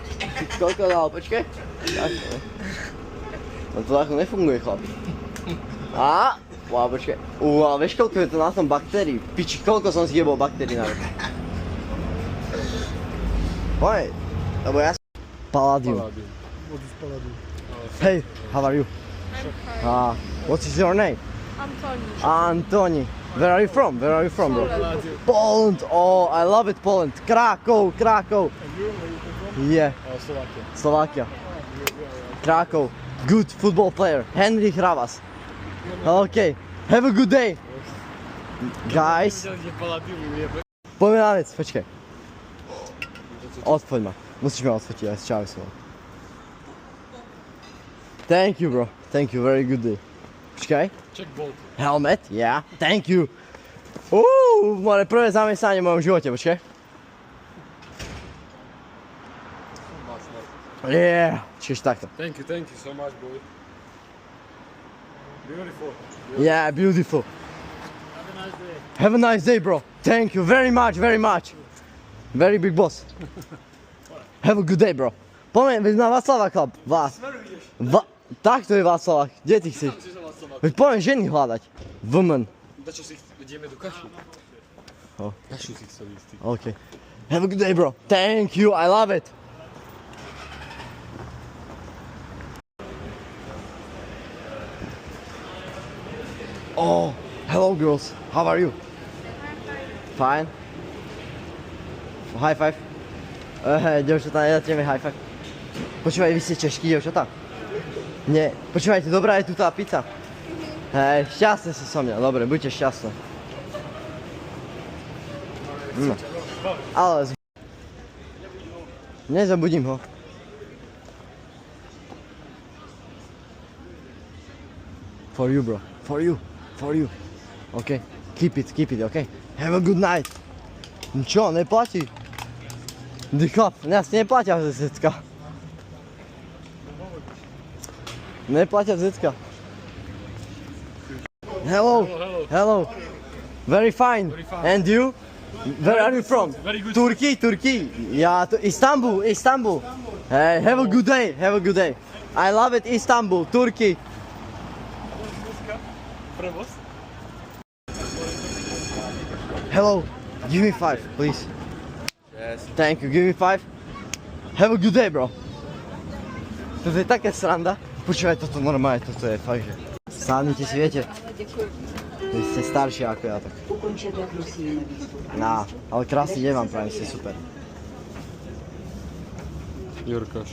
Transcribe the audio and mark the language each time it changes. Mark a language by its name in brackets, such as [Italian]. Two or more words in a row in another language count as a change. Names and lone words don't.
[Slovak] Koľko dal, počkaj? No to takto nefunguje, chlapi. Počkaj. Ale vieš, koľko je to na tom baktérií? Piči, koľko som zjebol baktérií na rok? Poď, lebo ja som... Palladium. [English] Hey, how are you? I'm fine. What is your name? Antoni. Antoni. Where are you from? Where are you from, bro? Poland. Oh, I love it, Poland. Krakow. Yeah. Slovakia. Krakow. Good football player. Henrik Ravas. Okay. Have a good day. Guys. [Slovak] Poďme na vec, počkaj. Odfoď ma. Musíš ma odfotiť, aj čau som. [English] Thank you, bro. Thank you, very good day. Počkaj. Check bolt. Helmet, yeah. Thank you. [Slovak] Moje prvé zamestnanie v mojom živote, počkaj. Yeah. Čiže takto. [English] Thank you so much, boy. Beautiful. Yeah, beautiful. Have a nice day. Have a nice day, bro. Thank you very much. Very big boss. Have a good day, bro. [Slovak] Poďme na Václava Club. Takto je Václava. Kde ty chceš? Veď poďme ženy hľadať. Woman. Dačo si ideme do Kašu. Kašu si chcel ísť. [English] Okay. Have a good day, bro. Thank you. I love it. Oh, hello girls. How are you? Fine. High five. [Slovak] Dievčatá, nedáte mi [English] high five. [Slovak] Počúvaj, vy ste češskí dievčatá? Nie. Počúvajte, dobrá je tu tá pizza. Hej, šťastné si so mňa. Dobre, buďte šťastné. No. Ale nezabudím ho. [English] For you, bro. For you. Okay. Keep it, okay? Have a good night. [Slovak] Čo, neplatí? Chlap, nás neplatia vzetka. Neplatia vzetka. [English] Hello, hello. Very fine. And you? Where are you from? Very good. Turkey. Yeah, Istanbul. Hey, have a good day. I love it, Istanbul, Turkey. [Slovak] Prevoz? [English] Hello, give me 5, please. Yes. Thank you, give me 5. Have a good day, bro. [Slovak] Toto je také sranda. Počúvaj, toto normálne, toto je fakt, že... Sadnite si, viete? Vy ste starší ako ja, tak... Ale krásny deň vám prajem, ste super. Jurkáš.